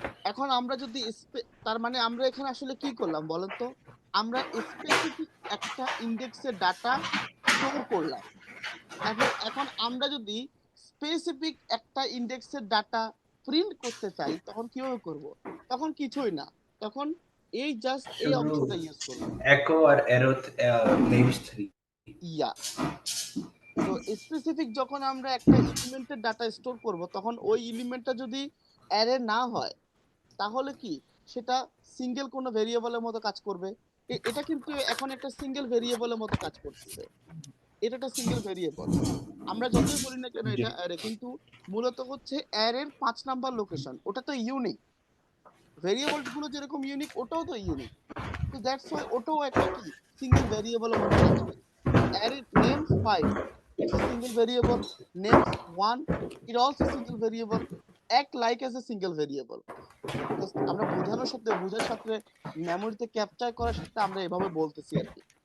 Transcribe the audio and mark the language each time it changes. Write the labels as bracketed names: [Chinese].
[Bangla] এখন আমরা যদি তার মানে আমরা এখানে আসলে কি করলাম বলেন তো? আমরা স্পেসিফিক একটা ইন্ডেক্সের ডাটা স্টোর করলাম, এবং এখন আমরা যদি স্পেসিফিক একটা ইন্ডেক্সের ডাটা প্রিন্ট করতে চাই তখন কিভাবে করব? তখন কিছুই না, তখন এই জাস্ট এই শুধু অংশটা ইউজ করব। echo আর arrow names 3। ইয়া, তো স্পেসিফিক যখন আমরা একটা এলিমেন্টের ডাটা স্টোর করব তখন ওই এলিমেন্টটা যদি অ্যারে না হয় তাহলে কি সেটা সিঙ্গেল কোনো ভেরিয়েবলের মতো কাজ করবে। এটা কিন্তু এখন একটা সিঙ্গেল ভেরিয়েবলের মতো কাজ করতেছে, এটা একটা সিঙ্গেল ভেরিয়েবল। আমরা যতই বলি না কেন জি, এটা অ্যারে, কিন্তু মূলত হচ্ছে অ্যারের 5 নাম্বার লোকেশন, ওটা তো ইউনিক। ভেরিয়েবল গুলো যেরকম ইউনিক ওটাও তো ইউনিক, তো [English] that's why [Bangla] ওটাও একটা কি সিঙ্গেল ভেরিয়েবলের মতো কাজ করে। [English] Array names 5, it's a single variable. Names 1, it also single variable. Act like as a single variable. [Bangla] Just আমরা বোঝার সাথে মেমোরিতে ক্যাপচার করার সাথে আমরা এভাবে বলতেছি আর কি।